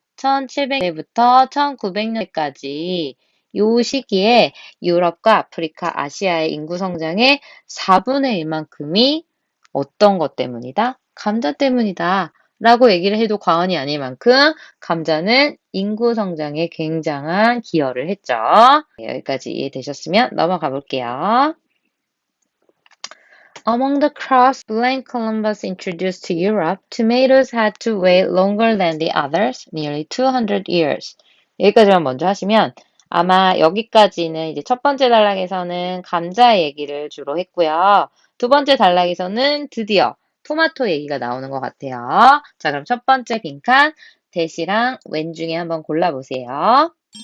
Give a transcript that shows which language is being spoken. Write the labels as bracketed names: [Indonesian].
[Korean] 1700년부터 1900년까지 이 시기에 유럽과 아프리카, 아시아의 인구 성장의 4분의 1만큼이 어떤 것 때문이다? 감자 때문이다. 라고 얘기를 해도 과언이 아닐 만큼 감자는 인구 성장에 굉장한 기여를 했죠. 여기까지 이해되셨으면 넘어가 볼게요. [English] Among the crops Columbus introduced to Europe, tomatoes had to wait longer than the others, nearly 200 years. [Korean] 여기까지만 먼저 하시면 아마 여기까지는 이제 첫 번째 단락에서는 감자 얘기를 주로 했고요. 두 번째 단락에서는 드디어 토마토 얘기가 나오는 것 같아요. 자, 그럼 첫 번째 빈칸 대시랑 웬 중에 한번 골라보세요.